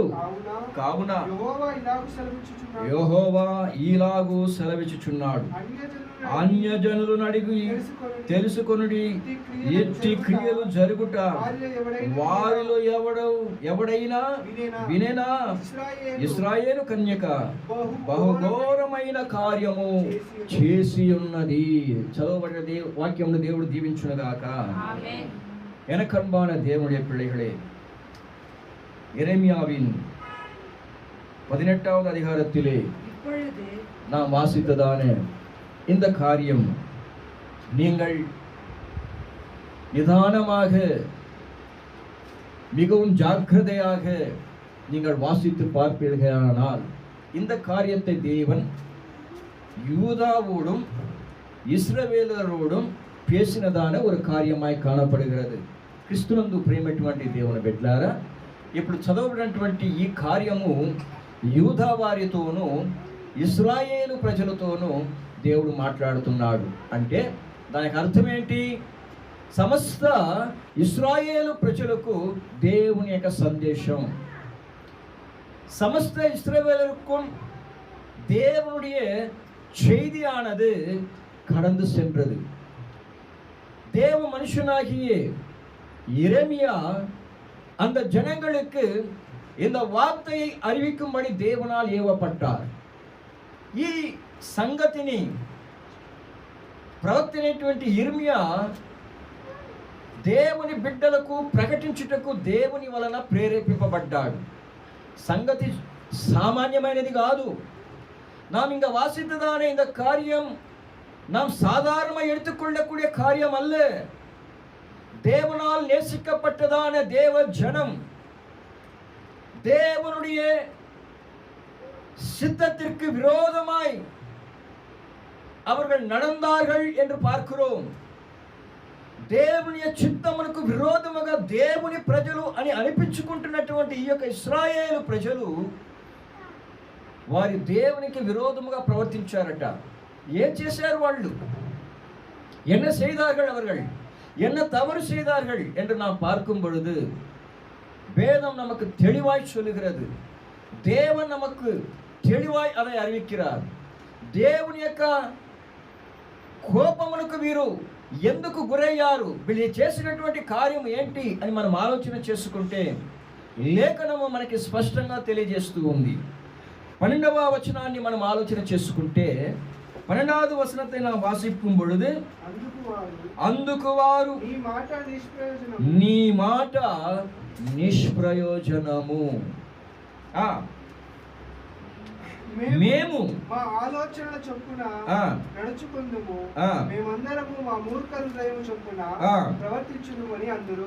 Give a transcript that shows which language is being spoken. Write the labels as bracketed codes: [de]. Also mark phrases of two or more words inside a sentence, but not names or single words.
[te] కావున యెహోవా ఇలాగు సెలవిచ్చుచున్నాడు, అన్యజనులను అడిగి తెలుసుకొనుడి, ఎట్టి క్రియలు జరుగుట వారిలో ఎవడైనా వినేనా? ఇశ్రాయేలు కన్యక బహుఘోరమైన కార్యము చేసి ఉన్నది. చదవబడిన వాక్యమును దేవుడు దీవించునుగాక. [ta] எனக்கன்பான தேவனுடைய பிள்ளைகளே, எரேமியாவின் 18வது அதிகாரத்திலே நாம் வாசித்ததான இந்த காரியம் நீங்கள் நிதானமாக மிகவும் ஜாக்கிரதையாக நீங்கள் வாசித்து பார்ப்பீர்களானால் இந்த காரியத்தை தேவன் யூதாவோடும் இஸ்ரவேலரோடும் பேசினதான ஒரு காரியமாய் காணப்படுகிறது. [te] క్రీస్తునందు ప్రియమైనటువంటి దేవుని బిడ్డలారా, ఇప్పుడు చదవబడినటువంటి ఈ కార్యము యూదా వారితోనూ ఇశ్రాయేలు ప్రజలతోనూ దేవుడు మాట్లాడుతున్నాడు. అంటే దానికి అర్థం ఏంటి? సమస్త ఇశ్రాయేలు ప్రజలకు దేవుని యొక్క సందేశం, సమస్త [ta] இஸ்ரவேலருக்கும் தேவனுடைய செய்தியானது கடந்து சென்றது. தேவ மனுஷனாகிய எரேமியா அந்த ஜனங்களுக்கு இந்த வார்த்தையை அறிவிக்கும்படி தேவனால் ஏவப்பட்டார். [te] ఈ సంగతిని ప్రవక్తైనటువంటి ఇర్మియా దేవుని బిడ్డలకు ప్రకటించుటకు దేవుని వలన ప్రేరేపింపబడ్డాడు. సంగతి సామాన్యమైనది కాదు. [ta] நாம் இங்க வாசித்ததான இந்த காரியம் நாம் சாதாரணமாக எடுத்துக்கொள்ளக்கூடிய காரியம் அல்ல. தேவனால் நேசிக்கப்பட்டதான தேவ ஜனம் தேவனுடைய சித்தத்திற்கு விரோதமாய் அவர்கள் நடந்தார்கள் என்று பார்க்கிறோம். [te] దేవుని చిత్తమునకు విరోధముగా దేవుని ప్రజలు అని అనిపించుకుంటున్నటువంటి ఈ యొక్క ఇశ్రాయేలు ప్రజలు వారి దేవునికి విరోధముగా ప్రవర్తించారట. ఏం చేశారు వాళ్ళు? [ta] என்ன செய்தார்கள் அவர்கள்? என்ன தவறு செய்தார்கள் என்று நாம் பார்க்கும் பொழுது வேதம் நமக்கு தெளிவாய் சொல்லுகிறது. தேவன் நமக்கு தெளிவாய் அதை அறிவிக்கிறார். [te] దేవుని యొక్క కోపమునకు వీరు ఎందుకు గురయ్యారు, వీళ్ళు చేసినటువంటి కార్యం ఏంటి అని మనం ఆలోచన చేసుకుంటే లేఖనము మనకి స్పష్టంగా తెలియజేస్తూ ఉంది. 12వ వచనాన్ని మనం ఆలోచన చేసుకుంటే [ta] 12வது వచనத்தை நாம் வாசிக்கும் பொழுது, [te] అందుకు వారు నీ మాట నిష్ప్రయోజనము, మేము మా ఆలోచనల చొప్పున నడుచుకుందుము, మేమందరము మా మూర్ఖ హృదయం చొప్పున ప్రవర్తించుదుము అని అందరూ.